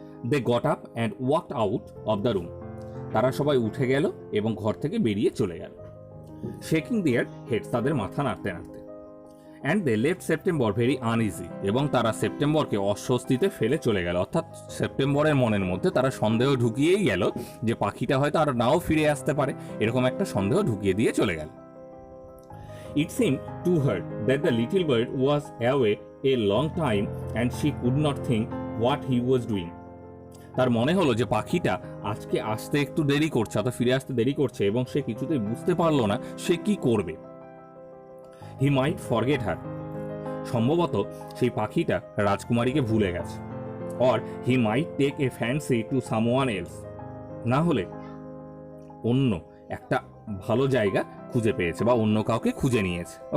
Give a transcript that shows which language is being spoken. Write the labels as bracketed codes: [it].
[en] they got up and walked out of the room, [bn] তারা সবাই উঠে গেল এবং ঘর থেকে বেরিয়ে চলে গেল, [en] shaking their head, [bn] তাদের মাথা নাড়তে নাড়তে। [en] and they left September very uneasy, [bn] এবং তারা সেপ্টেম্বরকে অস্বস্তিতে ফেলে চলে গেল, অর্থাৎ সেপ্টেম্বরের মনের মধ্যে তারা সন্দেহ ঢুকিয়েই গেল যে পাখিটা হয়তো আর নাও ফিরে আসতে পারে, এরকম একটা সন্দেহ ঢুকিয়ে দিয়ে চলে গেল। [en] It seemed to her that the little bird was away a long time and she could not think what he was doing. [bn] তার মনে হলো যে পাখিটা আজকে আসতে একটু দেরি করছে, অর্থাৎ ফিরে আসতে দেরি করছে, এবং সে কিছুতেই বুঝতে পারলো না সে কি করবে। [en] He might forget her, [bn] সম্ভবত সেই পাখিটা রাজকুমারীকে ভুলে গেছে। [en] Or he might take a fancy to someone else, [bn] না হলে অন্য একটা ভালো জায়গা খুঁজে পেয়েছে বা অন্য কাউকে খুঁজে নিয়েছে।